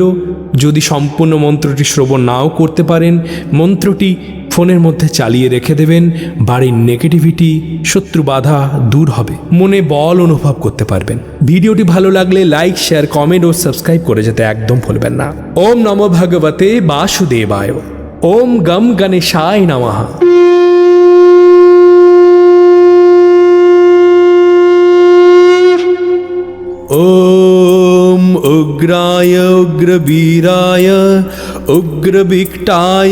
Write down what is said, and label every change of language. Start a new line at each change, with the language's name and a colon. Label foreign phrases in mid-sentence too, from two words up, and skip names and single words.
Bangla: যদি সম্পূর্ণ মন্ত্রটি শ্রবণ নাও করতে পারেন, মন্ত্রটি ফোনের মধ্যে চালিয়ে রেখে দেবেন। বাড়ির নেগেটিভিটি, শত্রু বাধা দূর হবে, মনে বল অনুভব করতে পারবেন। ভিডিওটি ভালো লাগলে লাইক, শেয়ার, কমেন্ট ও সাবস্ক্রাইব করে যেতে একদম ভুলবেন না।
Sanskrit: ওম নমো ভগবতে বাসুদেবায়। ওম গম গণেশায় নমঃ। ॐ उग्राय उग्रवीराय उग्रविकटाय